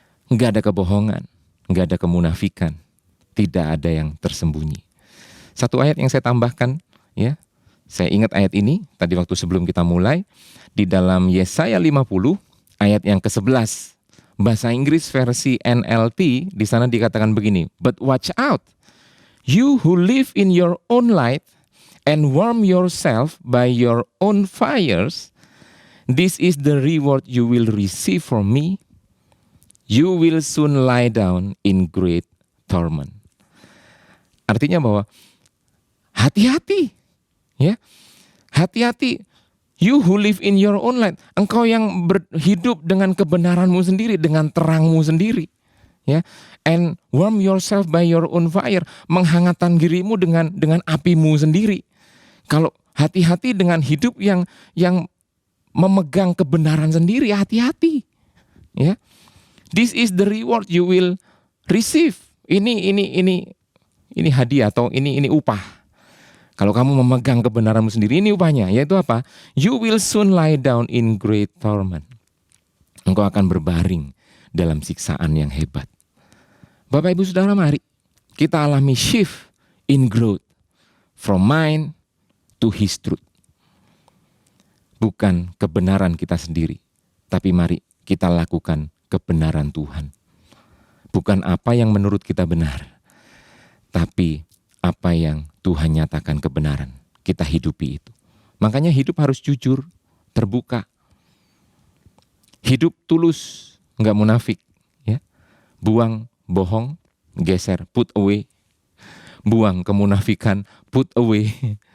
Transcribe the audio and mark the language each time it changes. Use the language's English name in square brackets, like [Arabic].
[Indonesian] Enggak ada kebohongan, enggak ada kemunafikan, tidak ada yang tersembunyi. Satu ayat yang saya tambahkan, ya. Saya ingat ayat ini tadi waktu sebelum kita mulai di dalam Yesaya 50 ayat yang ke-11. [English] Bahasa Inggris versi NLT di sana dikatakan begini, "But watch out, you who live in your own light and warm yourself by your own fires, this is the reward you will receive from me. You will soon lie down in great torment." [Indonesian] Artinya bahwa hati-hati, ya, hati-hati. [English] You who live in your own light, [Indonesian] engkau yang hidup dengan kebenaranmu sendiri, dengan terangmu sendiri, ya. [English] And warm yourself by your own fire, [Indonesian] menghangatkan dirimu dengan apimu sendiri. Kalau hati-hati dengan hidup yang memegang kebenaran sendiri, hati-hati, ya. [English] This is the reward you will receive. [Indonesian] Ini hadiah atau ini upah. Kalau kamu memegang kebenaranmu sendiri, ini upahnya, yaitu apa? [English] You will soon lie down in great torment. [Indonesian] Engkau akan berbaring dalam siksaan yang hebat. Bapak Ibu Saudara, mari kita alami [English] shift in growth from mine to his truth. [Indonesian] Bukan kebenaran kita sendiri, tapi mari kita lakukan kebenaran Tuhan. Bukan apa yang menurut kita benar, tapi apa yang Tuhan nyatakan kebenaran. Kita hidupi itu. Makanya hidup harus jujur, terbuka. Hidup tulus, enggak munafik, ya. Buang bohong, geser, [English] put away. [Indonesian] Buang kemunafikan, [English] put away.